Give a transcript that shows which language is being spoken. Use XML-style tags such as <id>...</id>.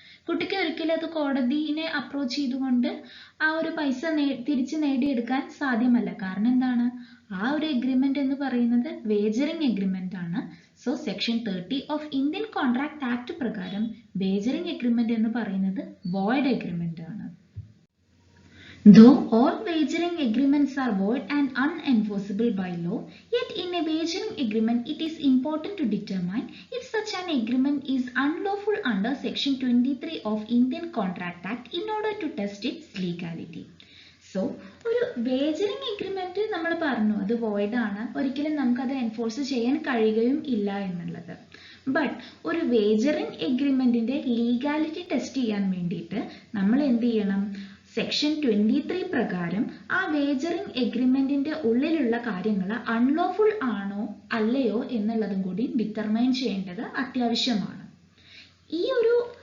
<ml>കുട്ടിക്ക് ഒരിക്കലും അത് കോടതിയെ അപ്രോച്ച് ചെയ്തുകൊണ്ട് ആ ഒരു പൈസ തിരിച്ച് നേടിയെടുക്കാൻ സാധ്യമല്ല. കാരണം എന്താണ്, ആ ഒരു എഗ്രിമെന്റ് എന്ന് പറയുന്നത് വേജറിംഗ് എഗ്രിമെന്റ് ആണ്. So section 30 of Indian contract act പ്രകാരം വേജറിംഗ് എഗ്രിമെന്റ് എന്ന് പറയുന്നത് വോയിഡ് എഗ്രിമെന്റ് ആണ്.</ml> <en>Though all wagering agreements are void and unenforceable by law, yet in a wagering agreement it is important to determine if such an agreement is unlawful under section 23 of Indian Contract Act in order to test its legality.</en> <ml>So ഒരു വേജറിംഗ് agreement നമ്മൾ പറഞ്ഞു അത് void ആണ്, ഒരിക്കലും നമുക്കത് enforce ചെയ്യാൻ കഴിയുകയും ഇല്ല എന്നുള്ളത്. ബട്ട് ഒരു വേജറിംഗ് എഗ്രിമെന്റിന്റെ ലീഗാലിറ്റി ടെസ്റ്റ് ചെയ്യാൻ വേണ്ടിയിട്ട് നമ്മൾ എന്ത് ചെയ്യണം, സെക്ഷൻ 23 പ്രകാരം ആ വേജറിംഗ് എഗ്രിമെന്റിന്റെ ഉള്ളിലുള്ള കാര്യങ്ങൾ അൺലോഫുൾ ആണോ അല്ലയോ എന്നുള്ളതും കൂടി ഡിറ്റർമൈൻ ചെയ്യേണ്ടത് അത്യാവശ്യമാണ്. ഈ ഒരു</ml>